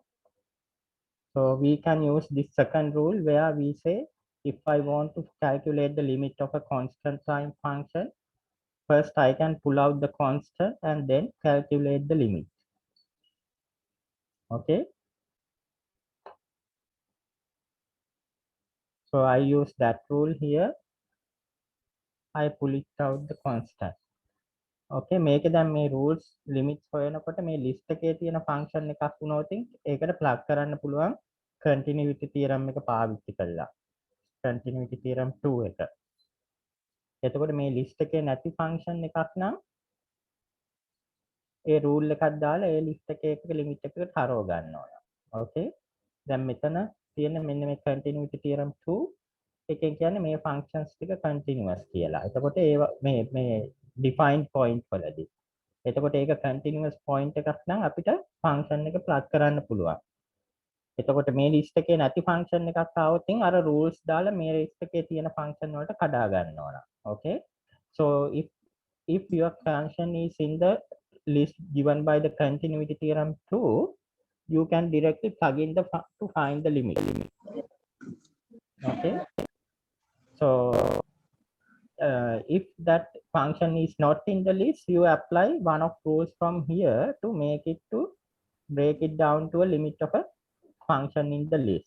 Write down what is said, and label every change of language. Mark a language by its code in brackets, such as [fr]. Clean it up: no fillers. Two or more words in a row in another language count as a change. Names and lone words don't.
[en] So we can use this second rule where we say, if I want to calculate the limit of a constant time function, first I can pull out the constant and then calculate the limit. Okay, so I use that rule here. I pull it out the constant. [si] Okay, මේක දැන් මේ [en] rules limits [si] හොයනකොට මේ list එකේ තියෙන function එකක් වුණොත් ඒකට plug කරන්න පුළුවන් [en] continuity theorem [si] එක පාවිච්චි කරලා. [en] continuity theorem 2 [si] එක. එතකොට මේ list එකේ නැති function එකක් නම් ඒ rule එකක් දාලා ඒ list එකේ එක limit එකකට හරව ගන්න ඕන. Okay, දැන් මෙතන තියෙන මෙන්න මේ [en] continuity theorem 2 [si] එකෙන් කියන්නේ මේ functions ටික continuous කියලා. එතකොට ඒව මේ [en] defined point [si] වලදී. එතකොට ඒක [en] continuous point [si] එකක් නම් අපිට function එක plug කරන්න පුළුවන්. එතකොට මේ list එකේ නැති function එකක් ආවොත් අර rules දාලා මේ list එකේ තියෙන function වලට කඩා ගන්න ඕන. [en] Okay, so if your function is in the list given by the continuity theorem 2, you can directly plug in to find the limit. Okay, so if that function is not in the list, you apply one of rules from here to make it to break it down to a limit of a function in the list.